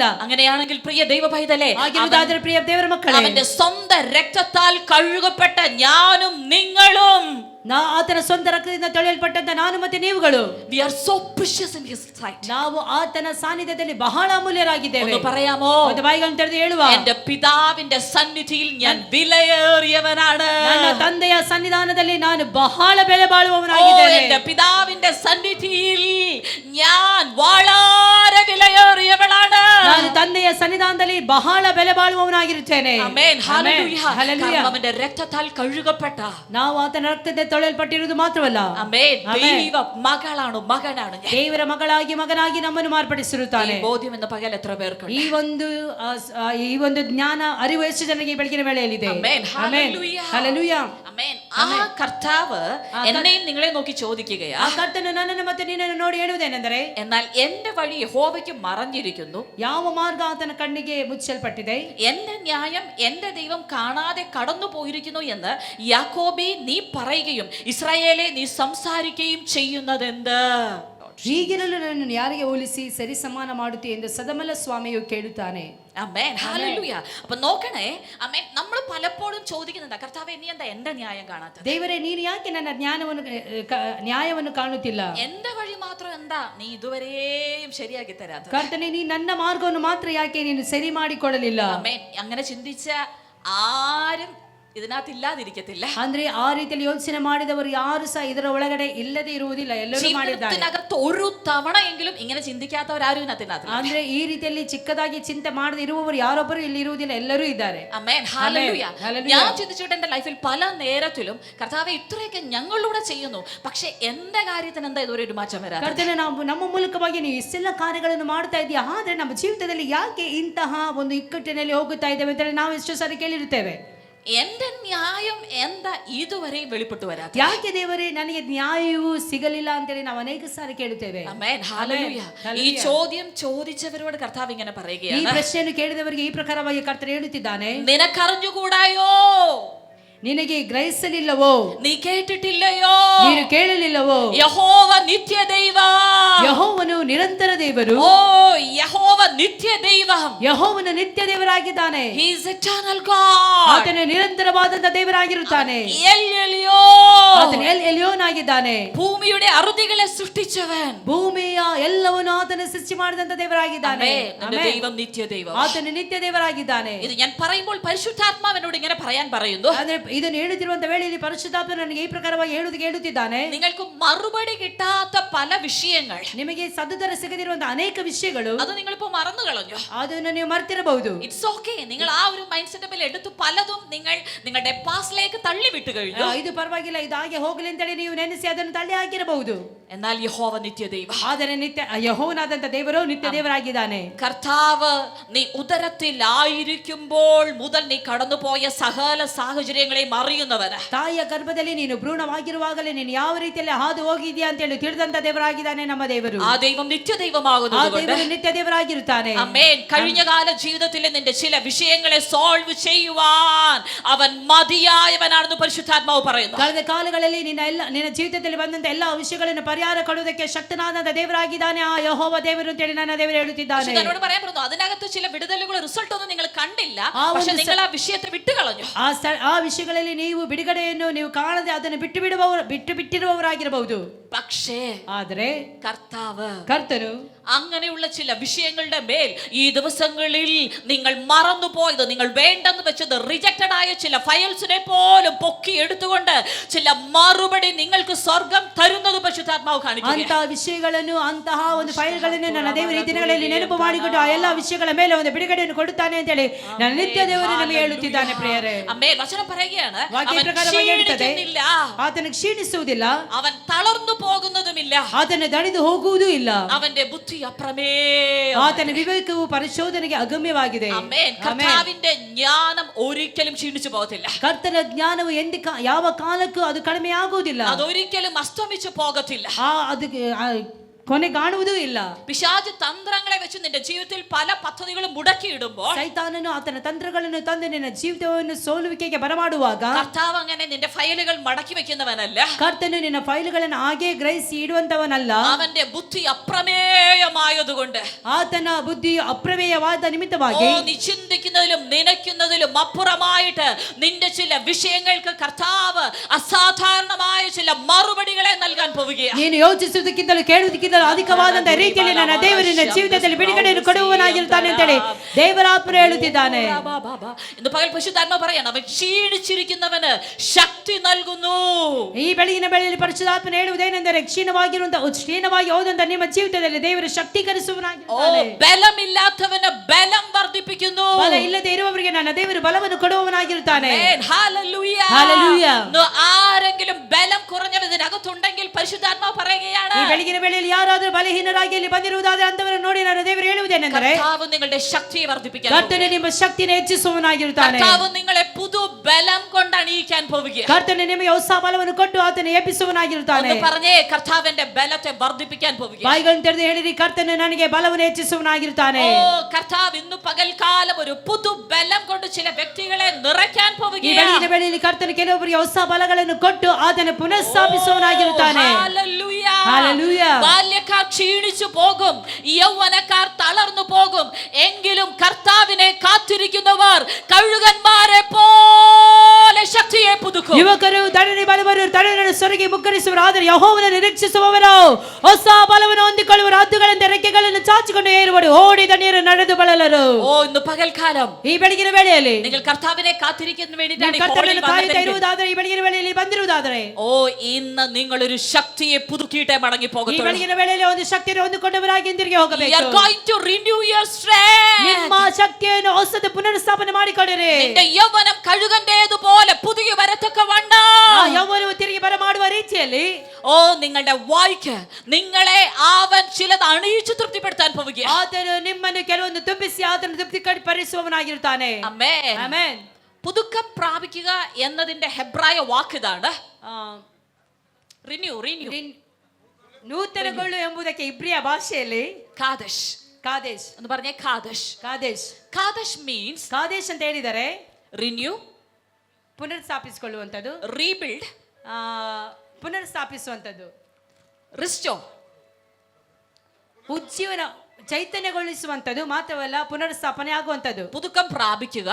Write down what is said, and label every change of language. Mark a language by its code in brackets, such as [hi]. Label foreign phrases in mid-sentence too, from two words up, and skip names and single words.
[ml] അങ്ങനെയാണെങ്കിൽ പ്രിയ ദൈവ പൈതലേ, [kn] ಆಗಿರುವುದಾದರೆ ಪ್ರಿಯ ದೇವರ ಮಕ್ಕಳೇ, [ml] അവന്റെ സ്വന്തം രക്തത്താൽ കഴുകപ്പെട്ട ഞാനും നിങ്ങളും [kn] ಆತನ ಸ್ವಂತ ರಕ್ತದಿಂದ ತೊಳೆಯಲ್ಪಟ್ಟಂತ ನಾನು ಮತ್ತೆ ನೀವುಗಳು [en] we are so precious in his sight. [kn] ನಾವು ಆತನ ಸಾನ್ನಿಧ್ಯದಲ್ಲಿ ಬಹಳ ಅಮೂಲ್ಯರಾಗಿದ್ದೇವೆ. [ml] ഒന്ന് പറയാമോ? [kn] ಒಂದು ಬಾಯಿಗಳನ್ನು ತೆರೆದು ಹೇಳುವ, [ml] എന്റെ പിതാവിന്റെ സന്നിധിയിൽ ഞാൻ വിലയേറിയവനാണ്. [kn] ನನ್ನ ತಂದೆಯ ಸನ್ನಿಧಾನದಲ್ಲಿ ನಾನು ಬಹಳ ಬೆಲೆ [ml] ഓ, [kn] ಬಾಳುವವನಾಗಿದ್ದೇನೆ. [ml] എന്റെ പിതാവിന്റെ സന്നിധിയിൽ ഞാൻ വളരെ വിലയേറിയവളാണ്. [kn] ನಾನು ತಂದೆಯ ಸನ್ನಿಧಾನದಲ್ಲಿ ಬಹಳ ಬೆಲೆ ಬಾಳುವವನಾಗಿರುತ್ತೇನೆ. [ml] ആമേൻ. ഹല്ലേലൂയ. ഹല്ലേലൂയ. കാരണം അവന്റെ രക്തത്താൽ കഴുകപ്പെട്ട [kn] ನಾವು ಆತನ ರಕ್ತದಿಂದ ತೊಳೆಯಲ್ಪಟ್ಟಿರುವುದು ಮಾತ್ರವಲ್ಲ, [ml] ആമേൻ ആമേൻ. ദൈവ മകളാണ് മകനാണ് ഞാൻ. [kn] ದೇವರ ಮಗನಾಗಿ ನಮ್ಮನ್ನು [ml] ഈ [kn] ಮಾರ್ಪಡಿಸಿರುತ್ತಾನೆ. [ml] ബോധ്യം എന്ന പകൽ എത്ര പേർക്കുണ്ട്? [kn] ಈ ಒಂದು ಜ್ಞಾನ ಅರಿವು ಎಷ್ಟು ಜನರಿಗೆ ಈ ಬೆಳಗಿನ ವೇಳೆಯಲ್ಲಿದೆ? [ml] ആമേൻ. [kn] ಆಮೆನ್. [ml] ഹല്ലേലൂയ. [kn] ಹಲ್ಲೆಲೂಯ. [ml] ആമേൻ. ആ കർത്താവ് എന്നെയും നിങ്ങളെ നോക്കി ചോദിക്കുകയാ, [kn] ಆ ಕರ್ತನು ನನ್ನನ್ನು ಮತ್ತೆ ನಿನ್ನನ್ನು ನೋಡಿ ಹೇಳುವುದೇನೆಂದರೆ, [ml] എന്നാൽ എന്റെ വഴി യഹോവയ്ക്ക് മറഞ്ഞിരിക്കുന്നു, [kn] ಯಾವ ಮಾರ್ಗ ಆತನ ಕಣ್ಣಿಗೆ ಮುಚ್ಚಲ್ಪಟ್ಟಿದೆ, [ml] എന്റെ ന്യായം എന്റെ ദൈവം കാണാതെ കടന്നു പോയിരിക്കുന്നു എന്ന് യാക്കോബേ നീ പറയുകയും ഇസ്രായേലേ നീ സംസാരിക്കുകയും ചെയ്യുന്നതെന്ത്? [kn] ಹೀಗಿರಲು ನನ್ನನ್ನು ಯಾರಿಗೆ ಹೋಲಿಸಿ ಸರಿ ಸಮಾನ ಮಾಡುತ್ತಿ ಎಂದು ಸದಮಲ ಸ್ವಾಮಿಯು ಕೇಳುತ್ತಾನೆ. [ml] ആമേൻ. ഹല്ലേലൂയ. അപ്പൊ നോക്കണേ, ആമേൻ. നമ്മൾ പലപ്പോഴും ചോദിക്കുന്നുണ്ട്, കർത്താവേ നീ എന്താ എന്റെ ന്യായം കാണാത്തത്? [kn] ದೇವರೇ, ನೀನು ಯಾಕೆ ನನ್ನ ನ್ಯಾಯವನ್ನು ಕಾಣುತ್ತಿಲ್ಲ? [ml] എന്റെ വഴി മാത്രം എന്താ നീ ഇതുവരെയും ശരിയാക്കി തരാത്തത്? [kn] ಕರ್ತನೇ, ನೀ ನನ್ನ ಮಾರ್ಗವನ್ನು ಮಾತ್ರ ಯಾಕೆ ನೀನು ಸರಿ ಮಾಡಿಕೊಡಲಿಲ್ಲ? [ml] ആമേൻ. അങ്ങനെ ചിന്തിച്ച ആരും ഇതിനകത്ത് ഇല്ലാതിരിക്കത്തില്ല. [kn] ಅಂದ್ರೆ ಆ ರೀತಿಯಲ್ಲಿ ಯೋಚನೆ ಮಾಡಿದವರು ಯಾರು ಸಹ ಇದರ ಒಳಗಡೆ ಇಲ್ಲದೆ ಇರುವುದಿಲ್ಲ, ಎಲ್ಲರೂ ಮಾಡಿದ್ದಾರೆ. [ml] ജീവിതത്തിനകത്ത് ഒരു തവണയെങ്കിലും ഇങ്ങനെ ചിന്തിക്കാത്തവരാരും ഇതിനകത്തില്ല. [kn] ಅಂದ್ರೆ ಈ ರೀತಿಯಲ್ಲಿ ಚಿಕ್ಕದಾಗಿ ಚಿಂತೆ ಮಾಡದೆ ಇರುವವರು ಯಾರೊಬ್ಬರು ಇಲ್ಲಿ ಇರುವುದಿಲ್ಲ, ಎಲ್ಲರೂ ಇದ್ದಾರೆ. [ml] ആമേൻ. ഹല്ലേലൂയ. ഹല്ലേലൂയ. ഞാൻ ചിന്തിച്ചിട്ട് എന്റെ ലൈഫിൽ പല നേരത്തിലും കർത്താവേ ഇത്രയൊക്കെ ഞങ്ങളിലൂടെ ചെയ്യുന്നു, പക്ഷെ എന്റെ കാര്യത്തിന് എന്താ ഇതുവരെ ഒരു മാറ്റം വരാതെ? [kn] ಕರ್ತನೇ, ನಾವು ನಮ್ಮ ಮೂಲಕವಾಗಿ ನೀವು ಇಷ್ಟೆಲ್ಲ ಕಾರ್ಯಗಳನ್ನು ಮಾಡ್ತಾ ಇದೀಯಾ, ಆದ್ರೆ ನಮ್ಮ ಜೀವಿತದಲ್ಲಿ ಯಾಕೆ ಇಂತಹ ಒಂದು ಇಕ್ಕಟ್ಟಿನಲ್ಲಿ ಹೋಗುತ್ತಾ ಇದ್ದೇವೆ ಅಂತ ನಾವು ಎಷ್ಟೋ ಸಾರಿ ಕೇಳಿರುತ್ತೇವೆ. [ml] എന്റെ ന്യായം എന്താ ഇതുവരെയും വെളിപ്പെട്ടു വരാതെ? [kn] ಯಾಕೆ ದೇವರೇ ನನಗೆ ನ್ಯಾಯವೂ ಸಿಗಲಿಲ್ಲ ಅಂತೇಳಿ ನಾವು ಅನೇಕ ಸಾರಿ ಕೇಳುತ್ತೇವೆ. [ml] ആമേൻ. ഹല്ലേലൂയ. ഈ ചോദ്യം ചോദിച്ചവരോട് കർത്താവ് ഇങ്ങനെ [kn] ಈ [ml] പറയുകയാണ്, [kn] ಪ್ರಶ್ನೆಯನ್ನು ಕೇಳಿದವರಿಗೆ ಈ ಪ್ರಕಾರವಾಗಿ ಕರ್ತನು ಹೇಳುತ್ತಿದ್ದಾನೆ, [ml] നിനക്കറിഞ്ഞുകൂടായോ? [kn] ನಿನಗೆ ಗ್ರಹಿಸಲಿಲ್ಲವೋ? [ml] നീ കേട്ടിട്ടില്ലയോ? [kn] ನೀನು ಕೇಳಲಿಲ್ಲವೋ? [ml] യഹോവ നിത്യ ദൈവം. [kn] ಯೆಹೋವನು ನಿರಂತರ ದೇವರು. [ml] ഓ യഹോവ നിത്യ ദൈവം. [kn] ಯೆಹೋವನು ನಿತ್ಯ ದೇವರಾಗಿದ್ದಾನೆ. [en] He is eternal God. [kn] ಆತನು ನಿರಂತರವಾದಂತ ದೇವರಾಗಿರುತ್ತಾನೆ. [ml] എൽ എലിയോൻ. [kn] ಆತನು ಎಲ್ ಎಲಿಯೋನಾಗಿದ್ದಾನೆ. [ml] ഭൂമിയുടെ അറുതികളെ സൃഷ്ടിച്ചവൻ. [kn] ಭೂಮಿಯ ಎಲ್ಲವನ್ನೂ ಆತನು ಸೃಷ್ಟಿ ಮಾಡಿದಂತ ದೇವರಾಗಿದ್ದಾನೆ. [ml] നിന്റെ ദൈവം നിത്യ ദൈവം. [kn] ಆತನು ನಿತ್ಯ ದೇವರಾಗಿದ್ದಾನೆ. [ml] ഇത് ഞാൻ പറയുമ്പോൾ പരിശുദ്ധാത്മാവിനോട് ഇങ്ങനെ പറയാൻ പറയുന്നു, [kn] ಅಂದ್ರೆ ಇದನ್ನು ಹೇಳುತ್ತಿರುವಂತ ವೇಳೆಯಲ್ಲಿ ಪರಿಶುದ್ಧಾತ್ಮನು ನನಗೆ ಈ ಪ್ರಕಾರವಾಗಿ ಹೇಳುತ್ತಿದ್ದಾನೆ, [ml] നിങ്ങൾക്ക് മറുപടി കിട്ടാത്ത പല വിഷയങ്ങൾ, [kn] ನಿಮಗೆ ಸದುತ್ತರ ಸಿಗದಿರುವಂತ ಅನೇಕ ವಿಷಯಗಳು, [ml] അത് നിങ്ങളിപ്പോ മറന്നു കളഞ്ഞു. [kn] ಅದನ್ನು ನೀವು ಮರ್ತಿರಬಹುದು. [en] It's okay. [ml] നിങ്ങൾ ആ ഒരു [en] mind setuppil [ml] എടുത്ത് പലതും നിങ്ങൾ നിങ്ങളുടെ പാസ്റ്റിലേക്ക് തള്ളി വിട്ടു കഴിഞ്ഞു. [kn] ಇದು ಪರವಾಗಿಲ್ಲ, ಇದು ಹಾಗೆ ಹೋಗಲಿ ಅಂತೇಳಿ ನೀವು ನೆನೆಸಿ ಅದನ್ನು ತಳ್ಳಿ ಹಾಕಿರಬಹುದು. [ml] എന്നാൽ യഹോവ നിത്യ ദൈവം. [kn] ಆದರೆ ನಿತ್ಯ ಯೆಹೋವನಾದಂತ ದೇವರು ನಿತ್ಯ ದೇವರಾಗಿದ್ದಾನೆ. [ml] കർത്താവ് നീ ഉദരത്തിലായിരിക്കുമ്പോൾ മുതൽ നീ കടന്നുപോയ സകല സാഹചര്യങ്ങളെയും അറിയുന്നവന്. [kn] ತಾಯಿಯ ಗರ್ಭದಲ್ಲಿ ನೀನು ಭ್ರೂಣವಾಗಿರುವಾಗಲೇ ನೀನು ಯಾವ ರೀತಿಯಲ್ಲಿ ಹಾದು ಹೋಗಿದ್ಯಾ ಅಂತ ಹೇಳಿ ತಿಳಿದಂತ ದೇವರಾಗಿದ್ದಾನೆ ನಮ್ಮ ದೇವರು. [ml] ആ ദൈവം നിത്യ [kn] ಆ [ml] ദൈവമാകുന്നത് [kn] ದೇವರು ನಿತ್ಯ ದೇವರಾಗಿರುತ್ತಾನೆ. [ml] ആമേൻ. കഴിഞ്ഞ കാല ജീവിതത്തിലെ നിന്റെ ചില വിഷയങ്ങളെ സോൾവ് ചെയ്യുവാൻ അവൻ മതിയായവനാണെന്ന് പരിശുദ്ധാത്മാവ് പറയുന്നു. [kn] ಕಳೆದ ಕಾಲಗಳಲ್ಲಿ ನಿನ್ನ ಜೀವಿತದಲ್ಲಿ ಬಂದಂತ ಎಲ್ಲ ವಿಷಯಗಳನ್ನು ಪರಿಹಾರ ಕೊಡುವುದಕ್ಕೆ ಶಕ್ತನಾದಂತ ದೇವರಾಗಿದ್ದಾನೆ ಆ ಯೆಹೋವ ದೇವರು ಅಂತೇಳಿ ನನ್ನ ದೇವರು ಹೇಳುತ್ತಿದ್ದಾನೆ. [ml] എന്നോട് പറയാൻ പറഞ്ഞു, അതിനകത്ത് ചില വിടുതലുകളുടെ റിസൾട്ട് ഒന്നും നിങ്ങൾ കണ്ടില്ല, [kn] ആ ಒಂದು [ml] പക്ഷെ നിങ്ങൾ ആ വിഷയത്തെ വിട്ടുകളഞ്ഞു. [kn] ಆ ವಿಷಯಗಳಲ್ಲಿ ನೀವು ಬಿಡುಗಡೆಯನ್ನು ನೀವು ಕಾಣದೆ ಅದನ್ನು ಬಿಟ್ಟಿರುವವರಾಗಿರಬಹುದು. [ml] പക്ഷേ [kn] ಆದರೆ [ml] കർത്താവ് [kn] ಕರ್ತನು [ml] അങ്ങനെയുള്ള ചില വിഷയങ്ങളുടെ മേൽ ഈ ദിവസങ്ങളിൽ നിങ്ങൾ മറന്നുപോയത്, നിങ്ങൾ വേണ്ടെന്ന് വെച്ചത്, റിജക്റ്റഡ് ആയ ചില ഫയൽസിനെ പോലും പൊക്കി എടുത്തുകൊണ്ട് ചില മറുപടി നിങ്ങൾക്ക് സ്വർഗം തരുന്നത് പരിശുദ്ധാത്മാവ് കാണിക്കുന്നു. [kn] ಅಂತಹ ವಿಷಯಗಳನ್ನು, ಅಂತಹ ಒಂದು ಫೈಲ್ಗಳನ್ನು ನನ್ನ ದೇವರು ಈ ದಿನಗಳಲ್ಲಿ ನೆನಪು ಮಾಡಿಕೊಂಡು ಆ ಎಲ್ಲ ವಿಷಯಗಳ ಮೇಲೆ ಒಂದು ಬಿಡುಗಡೆಯನ್ನು ಕೊಡುತ್ತಾನೆ ಅಂತ ಹೇಳಿ ನನ್ನ ನಿತ್ಯ ದೇವರು ನಮಗೆ ಹೇಳುತ್ತಿದ್ದಾನೆ ಪ್ರಿಯರೇ. [ml] ആമേൻ. വചനം പറയുകയാണ്, [kn] ವಾಕ್ಯ [ml] അവൻ [kn] ಪ್ರಕಾರವಾಗಿ ಹೇಳುತ್ತದೆ, [ml] ക്ഷീണിക്കുന്നില്ല, [kn] ಆತನು ಕ್ಷೀಣಿಸುವುದಿಲ್ಲ, [ml] അവൻ തളർന്നു പോകുന്നതുമില്ല, [kn] ಆತನು ದಣಿದು ಹೋಗುವುದೂ ಇಲ್ಲ, [ml] അവന്റെ ബുദ്ധി അപ്രമേയം. [kn] ಆತನ ವಿವೇಕವು ಪರಿಶೋಧನೆಗೆ ಅಗಮ್ಯವಾಗಿದೆ. [ml] ആമേൻ. കർത്താവിന്റെ ജ്ഞാനം ഒരിക്കലും ക്ഷീണിച്ചു പോകത്തില്ല. [kn] ಕರ್ತನ ಜ್ಞಾನವು ಯಾವ ಕಾಲಕ್ಕೂ ಅದು ಕಡಿಮೆ ಆಗುವುದಿಲ್ಲ, [ml] അതൊരിക്കലും അസ്തമിച്ചു പോകത്തില്ല, [kn] ಅದು ಕೊನೆ ಕಾಣುವುದೂ ಇಲ್ಲ. [ml] പിശാച് തന്ത്രങ്ങളെ വെച്ച് നിന്റെ ജീവിതത്തിൽ പല പദ്ധതികളും മുടക്കിയിടുമ്പോൾ, [kn] ಸೈತಾನನು ಆತನ ತಂತ್ರಗಳನ್ನು ತಂದು ನಿನ್ನ ಜೀವಿತವನ್ನು ಸೋಲುವಿಕೆಗೆ ಬರಮಾಡುವಾಗ, [ml] കർത്താവ് അങ്ങനെ നിന്റെ ഫയലുകൾ മടക്കി വെക്കുന്നവനല്ല. [kn] ಕರ್ತನು ನಿನ್ನ ಫೈಲ್ಗಳನ್ನು ಹಾಗೆ ಗ್ರಹಿಸಿ ಇಡುವಂತವನಲ್ಲ. [ml] അവന്റെ ബുദ്ധി അപ്രമേയമായതുകൊണ്ട്, [kn] ಆತನ ಬುದ್ಧಿಯು ಅಪ್ರಮೇಯವಾದ ನಿಮಿತ್ತವಾಗಿ, [ml] നീ ചിന്തിക്കുന്നതിലും നനയ്ക്കുന്നതിലും അപ്പുറമായിട്ട് നിന്റെ ചില വിഷയങ്ങൾക്ക് കർത്താവ് അസാധാരണമായ ചില മറുപടികളെ നൽകാൻ പോവുകയാണ്. [kn] ನೀನು ಯೋಚಿಸುವುದಕ್ಕಿಂತಲೂ ಕೇಳುವುದಕ್ಕಿಂತಲೂ ಅಧಿಕವಾದಂತಹ ರೀತಿಯಲ್ಲಿ ನನ್ನ ದೇವರಿನ ಜೀವಿತದಲ್ಲಿ ಬಿಡುಗಡೆಯನ್ನು ಕೊಡುವವನಾಗಿರುತ್ತಾನೆ ಅಂತೇಳಿ ದೇವರ ಆತ್ಮ ಹೇಳುತ್ತಿದ್ದಾನೆ. [ml] ഇന്ന് പകൽ പരിശുദ്ധാത്മാവ് പറയാണ്, അവൻ ക്ഷീണിച്ചിരിക്കുന്നവന് ശക്തി നൽകുന്നു. [kn] ಈ ಬೆಳಗಿನ ವೇಳೆಯಲ್ಲಿ ಪರಿಶುದ್ಧಾತ್ಮನು ಹೇಳುವುದೇನೆಂದರೆ, ಕ್ಷೀಣವಾಗಿ ಹೋದಂತ ನಿಮ್ಮ ಜೀವಿತದಲ್ಲಿ ದೇವರು ಶಕ್ತೀಕರಿಸುವವನಾಗಿರುತ್ತಾನೆ. [ml] ബലമില്ലാത്തവന് ബലം വർദ്ധിപ്പിക്കുന്നു. [kn] ಬಲ ಇಲ್ಲದೆ ಇರುವವರಿಗೆ ನನ್ನ ದೇವರು ಬಲವನ್ನು ಕೊಡುವವನಾಗಿರುತ್ತಾನೆ. [ml] ഹല്ലേലൂയ. ഹല്ലേലൂയ. ആരെങ്കിലും ബലം കുറഞ്ഞവതിനകത്തുണ്ടെങ്കിൽ പരിശുദ്ധാത്മാവ് പറയുകയാണ്, [kn] ಈ ಬೆಳಗಿನ ವೇಳೆಯಲ್ಲಿ ಯಾರಾದರೂ ಬಲಹೀನರಾಗಿ ಇಲ್ಲಿ ಬಂದಿರುವುದಾದರೆ ಅಂತವರನ್ನು ನೋಡಿ ನನ್ನ ದೇವರು ಹೇಳುವುದೇನೆಂದರೆ, [ml] കർത്താവ് നിങ്ങളുടെ ശക്തിയെ വർദ്ധിപ്പിക്കാൻ, [kn] ಕರ್ತನು ನಿಮ್ಮ ಶಕ್ತಿಯನ್ನು ಹೆಚ್ಚಿಸುವವನಾಗಿರುತ್ತಾನೆ. [ml] കർത്താവ് നിങ്ങളെ പുതു ബലം കൊണ്ട് അണിയിക്കാൻ പോവുകയാണ്. [kn] ಕರ್ತನು ನಿಮಗೆ ಹೊಸ ಬಲವನ್ನು ಕೊಟ್ಟು ಆತನು ಎಬ್ಬಿಸುವವನಾಗಿರುತ್ತಾನೆ. [ml] പറഞ്ഞേ, കർത്താവിന്റെ ബലത്തെ വർദ്ധിപ്പിക്കാൻ പോവുകയാണ്. [kn] ಬಾಯಿಗಳನ್ನು ತೆರೆದು ಹೇಳಿರಿ, ಕರ್ತನು ನನಗೆ ಬಲವನ್ನು ಹೆಚ್ಚಿಸುವವನಾಗಿರುತ್ತಾನೆ. [ml] കർത്താവ് ഇന്ന് പകൽക്കാലം ഒരു പുതു ബലം കൊണ്ട് ചില വ്യക്തികളെ നിറയ്ക്കാൻ [kn] ಈ [ml] പോവുകയാണ്. [kn] ಬೆಳಗಿನ ವೇಳೆಯಲ್ಲಿ ಕರ್ತನು ಕೆಲವೊಬ್ಬರಿಗೆ ಹೊಸ ಬಲಗಳನ್ನು ಕೊಟ್ಟು ಆತನು ಪುನಃಸ್ಥಾಪಿಸುವವನಾಗಿರುತ್ತಾನೆ. [ml] ഹല്ലേലൂയ. ഹല്ലേലൂയ. ബാല്യക്കാർ ക്ഷീണിച്ചു പോകും, യൗവനക്കാർ തളർന്നു പോകും, എങ്കിലും കർത്താവിനെ കാത്തിരിക്കുന്നവർ കഴുകന്മാരെ പോലെ ശക്തിയെ പുതുക്കും. [kn] ಯುವಕರು ತಡನೆ ಬಲವರು ತಡನೆ ಸೊರಗಿ ಮುಗ್ಗರಿಸುವರು, ಆದರೆ ಯೆಹೋವನನ್ನು ನಿರೀಕ್ಷಿಸುವವರು ಹೊಸ ಬಲವನ್ನು ಹೊಂದಿಕೊಳ್ಳುವರು, ಹದ್ದುಗಳಂತೆ ರೆಕ್ಕೆಗಳನ್ನು ಚಾಚಿಕೊಂಡು ಏರುವರು, ಓಡಿದ ನೀರು ನಡೆದು ಬಳಲರು. [ml] ഇന്ന് പകൽക്കാലം [kn] ಈ ಬೆಳಗಿನ ವೇಳೆಯಲ್ಲಿ [ml] നിങ്ങൾ കർത്താവിനെ കാത്തിരിക്കുന്ന വേണ്ടിയിട്ടാണ് ഈ [kn] ಕರ್ತನನ್ನು [ml] ഹോളിൽ [kn] ಕಾಯುತ್ತಾ [ml] വന്നതെങ്കിൽ, [kn] ಇರುವುದಾದರೆ, ಈ ಬೆಳಗಿನ ವೇಳೆಯಲ್ಲಿ ಬಂದಿರುವುದಾದರೆ, [ml] ഇന്ന് നിങ്ങൾ ഒരു ശക്തിയെ പുതുക്കിയിട്ടേ മടങ്ങി [kn] ಈ [ml] പോകും. [kn] ಬೆಳಗಿನ ವೇಳೆಯಲ್ಲಿ ಒಂದು ಶಕ್ತಿಯನ್ನು ಹೊಂದಿಕೊಂಡವರಾಗಿ ಹಿಂದಿರುಗಿ ಹೋಗಬೇಕು. [en] You are going to renew your strength. [kn] ನಿಮ್ಮ ಶಕ್ತಿಯನ್ನು ಹೊಸದು ಪುನರ್ಸ್ಥಾಪನೆ ಮಾಡಿಕೊಳ್ಳಿರಿ. [ml] നിന്റെ യൗവനം കഴുകന്റേതുപോലെ പുതിയ വരത്തക്കവണ്ണം, [kn] ಆ ಯೌವನವು ತಿರುಗಿ ಬರಮಾಡುವ ರೀತಿಯಲ್ಲಿ [ml] നിങ്ങളുടെ വായ്ക്ക് നിങ്ങളെ അവൻ ചിലത് അണിയിച്ചു തൃപ്തിപ്പെടുത്താൻ പോവുകയാണ്. [kn] ಆತನು ನಿಮ್ಮನ್ನು ಕೆಲವೊಂದು ತುಂಬಿಸಿ ಆತನು ತೃಪ್ತಿಪಡಿಸುವವನಾಗಿರುತ್ತಾನೆ. [ml] ആമേൻ. [kn] ಆಮೆನ್. [ml] പുതുക്കം പ്രാപിക്കുക എന്നതിന്റെ ഹെബ്രായ വാക്ക് ഇതാണ്, റിന്യൂ. [kn] ನೂತನಗೊಳ್ಳು ಎಂಬುದಕ್ಕೆ ಇಬ್ರಿಯ ಭಾಷೆಯಲ್ಲಿ [ml] കാദശ്. [kn] ಕಾದೇಶ್ [ml] എന്ന് പറഞ്ഞേ, കാദശ്. കാദശ് മീൻസ്, [kn] ಕಾದೇಶ್ ಅಂತ ಹೇಳಿದರೆ [ml] റിന്യൂ, [kn] ಪುನರ್ಸ್ಥಾಪಿಸಿಕೊಳ್ಳುವಂಥದ್ದು, [ml] റീബിൽഡ്, [kn] ಪುನರ್ಸ್ಥಾಪಿಸುವಂಥದ್ದು, [ml] റിസ്റ്റോർ. [kn] ಉಜ್ಜೀವನ ಚೈತನ್ಯಗೊಳಿಸುವಂಥದ್ದು ಮಾತ್ರವಲ್ಲ, ಪುನರ್ಸ್ಥಾಪನೆ ಆಗುವಂಥದ್ದು. [ml] പുതുക്കം പ്രാപിക്കുക,